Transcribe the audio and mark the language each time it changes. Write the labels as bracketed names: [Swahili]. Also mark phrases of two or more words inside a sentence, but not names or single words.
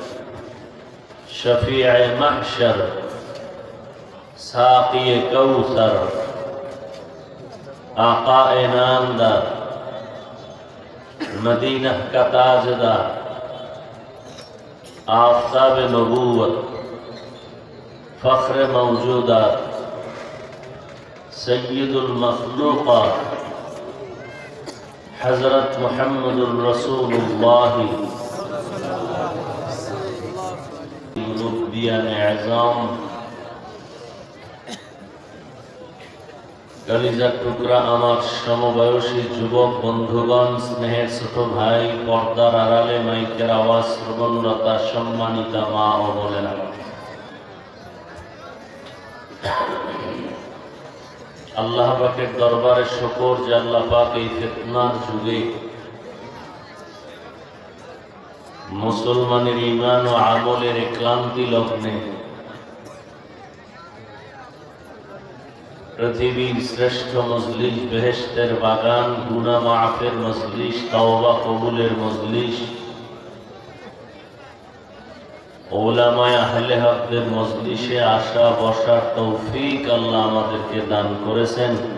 [Urdu] شفیع محشر ساقی کوثر آقائے نامدار مدینہ کا تاجدار آفتاب نبوت فخر موجودات سیدالمخلوقات حضرت محمدُر رسول‌اللہ [Bangla] মুরুব্বিয়ান আজম কলিজার টুকরা আমার সমবয়সী যুবক বন্ধুগণ স্নেহের ছোট ভাই পর্দার আড়ালে মাইকের আওয়াজ শ্রবণরতা সম্মানিতা মা ও বোনেরা আল্লাহ পাকের দরবারে শুকর যে আল্লাহ পাক এই ফিতনার যুগে মুসলমানের ঈমান ও আমলের ক্লান্তি লগ্নে পৃথিবীর শ্রেষ্ঠ মজলিস বেহেশতের বাগান গুনাহ মাফের মজলিস তওবা কবুলের মজলিস ওলামায়ে আহলে হকদের মজলিসে আসা বসার তৌফিক আল্লাহ আমাদেরকে দান করেছেন।